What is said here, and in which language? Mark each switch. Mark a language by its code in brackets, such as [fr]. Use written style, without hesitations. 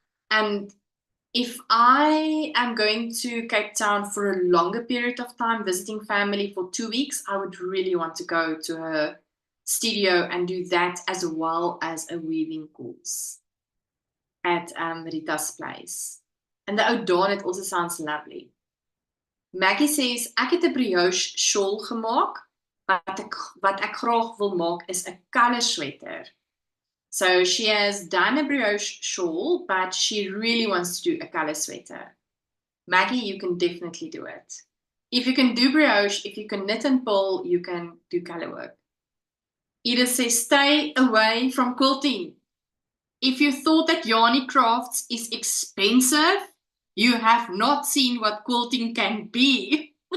[en] And if I am going to Cape Town for a longer period of time, visiting family for 2 weeks, I would really want to go to her studio and do that as well as a weaving course at Rita's place. And the O'Dawn, it also sounds lovely. Maggie says, [af] ek het 'n brioche shawl gemaak. Wat ek graag wil maak is 'n color sweater. [en] So she has done a brioche shawl, but she really wants to do a color sweater. Maggie, you can definitely do it. If you can do brioche, if you can knit and pull, you can do color work. Edith says, stay away from quilting. If you thought that Yarny Crafts is expensive, you have not seen what quilting can be.